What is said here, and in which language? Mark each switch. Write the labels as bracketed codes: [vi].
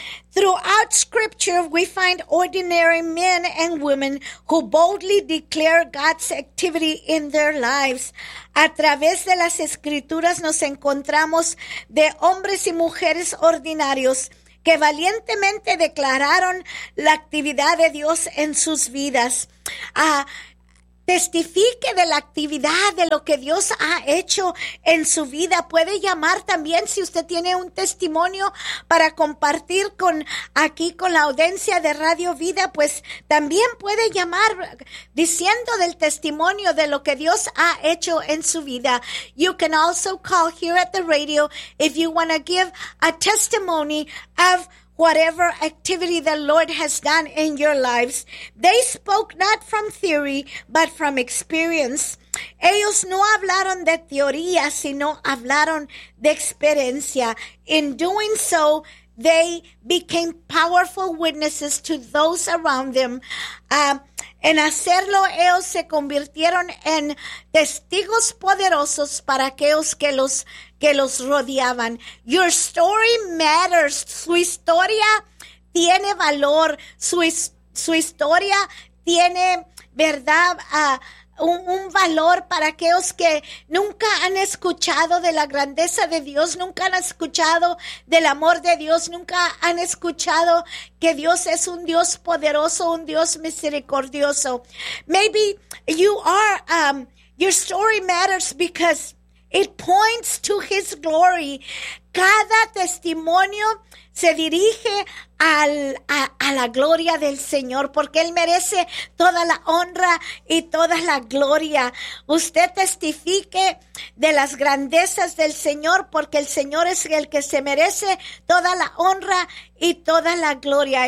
[en] Throughout scripture, we find ordinary men and women who boldly declare God's activity in their lives. [es] A través de las escrituras nos encontramos de hombres y mujeres ordinarios que valientemente declararon la actividad de Dios en sus vidas. Testifique de la actividad de lo que Dios ha hecho en su vida. Puede llamar también si usted tiene un testimonio para compartir con aquí con la audiencia de Radio Vida, pues también puede llamar diciendo del testimonio de lo que Dios ha hecho en su vida. [en] You can also call here at the radio if you want to give a testimony of whatever activity the Lord has done in your lives. They spoke not from theory, but from experience. [es] Ellos no hablaron de teoría, sino hablaron de experiencia. [en] In doing so, they became powerful witnesses to those around them. [es] En hacerlo, ellos se convirtieron en testigos poderosos para aquellos que los rodeaban. [en] Your story matters. [es] Su historia tiene valor. Su historia tiene, ¿verdad?, un valor para aquellos que nunca han escuchado de la grandeza de Dios, nunca han escuchado del amor de Dios, nunca han escuchado que Dios es un Dios poderoso, un Dios misericordioso. [en] Maybe you are, your story matters because it points to His glory. [es] Cada testimonio se dirige a la gloria del Señor, porque Él merece toda la honra y toda la gloria. Usted testifique de las grandezas del Señor, porque el Señor es el que se merece toda la honra y toda la gloria.